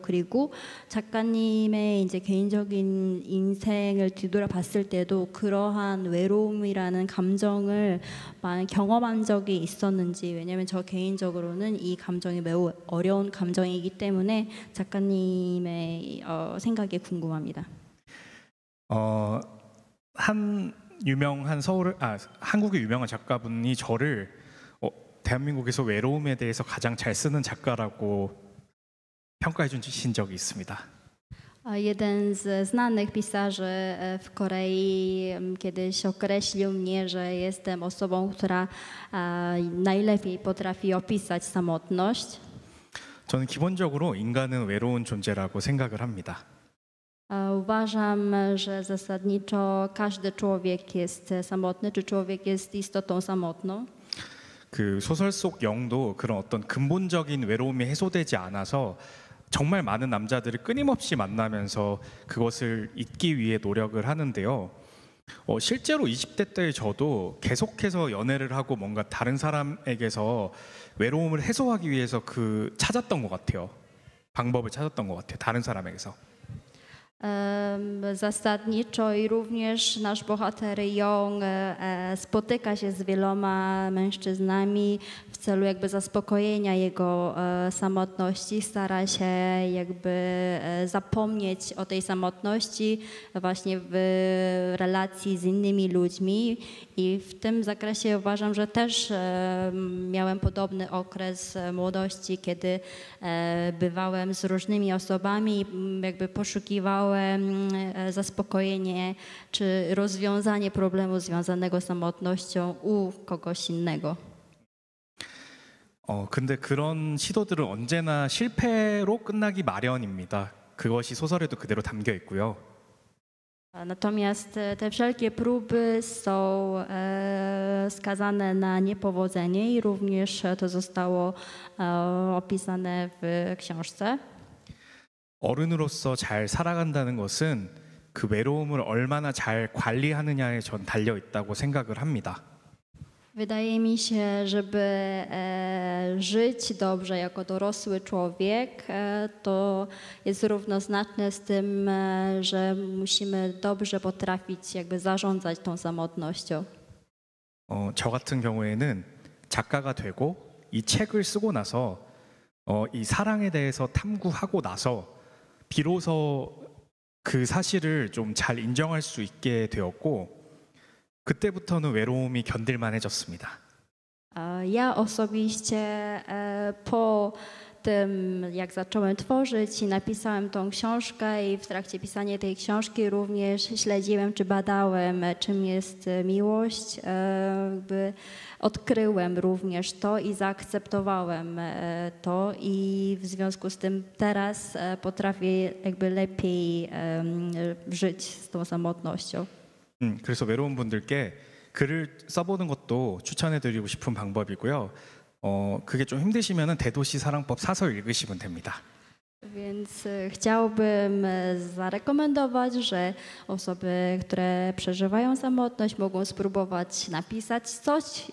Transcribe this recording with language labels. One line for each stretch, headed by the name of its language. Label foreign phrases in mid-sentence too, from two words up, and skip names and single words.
Korean: 그리고 작가님의 이제 개인적인 인생을 뒤돌아봤을 때도 그러한 외로움이라는 감정을 많이 경험한 적이 있었는지 왜냐하면 저 개인적으로는 이 감정이 매우 어려운 감정이기 때문에 작가님의 생각이 궁금합니다. 한국의 유명한 작가분이 저를 대한민국에서 외로움에 대해서 가장 잘 쓰는 작가라고 평가해 주신 적이 있습니다.
Polish: Jeden z znanych pisarzy w Korei kiedyś określił mnie, że jestem osobą, która najlepiej potrafi opisać samotność.
Korean: 저는 기본적으로 인간은 외로운 존재라고 생각을 합니다.
Polish: Uważam, że zasadniczo każdy człowiek jest samotny, czy człowiek jest istotą samotną.
Korean: 그 소설 속 영도 그런 어떤 근본적인 외로움이 해소되지 않아서 정말 많은 남자들을 끊임없이 만나면서 그것을 잊기 위해 노력을 하는데요. 실제로 20대 때의 저도 계속해서 연애를 하고 뭔가 다른 사람에게서 외로움을 해소하기 위해서 찾았던 것 같아요. 방법을 찾았던 것 같아요. 다른 사람에게서.
Polish: Zasadniczo i również nasz bohater Young spotyka się z wieloma mężczyznami w celu jakby zaspokojenia jego samotności, stara się jakby zapomnieć o tej samotności właśnie w relacji z innymi ludźmi i w tym zakresie uważam, że też miałem podobny okres młodości, kiedy bywałem z różnymi osobami i jakby poszukiwałem zaspokojenie czy rozwiązanie problemu związanego z samotnością u kogoś innego.
Korean: 근데 그런 시도들은 언제나 실패로 끝나기 마련입니다. 그것이 소설에도 그대로 담겨 있고요.
Polish: Natomiast te wszelkie próby są skazane na niepowodzenie i również to zostało opisane w książce.
Korean: 어른으로서 잘 살아간다는 것은 그 외로움을 얼마나 잘 관리하느냐에 전 달려 있다고 생각을 합니다.
Polish: Wydaje mi się, żeby żyć dobrze jako dorosły człowiek, to jest równoznaczne z tym, że musimy dobrze potrafić jakby zarządzać tą samotnością.
Korean: 저 같은 경우에는 작가가 되고 이 책을 쓰고 나서 이 사랑에 대해서 탐구하고 나서 비로소 그 사실을 좀 잘 인정할 수 있게 되었고 그때부터는 외로움이 견딜만해졌습니다.
Polish: Ja osobiście po tym, jak zacząłem tworzyć i napisałem tą książkę i w trakcie pisania tej książki również śledziłem czy badałem, czym jest miłość, jakby odkryłem również to i zaakceptowałem to i w związku z tym teraz potrafię jakby lepiej żyć z tą samotnością.
Korean: 그래서 외로운 분들께 글을 써보는 것도 추천해드리고 싶은 방법이고요. 그게 좀 힘드시면은 대도시 사랑법 사서 읽으시면 됩니다.
Polish: Więc chciałbym zarekomendować, że osoby, które przeżywają samotność, mogą spróbować napisać coś.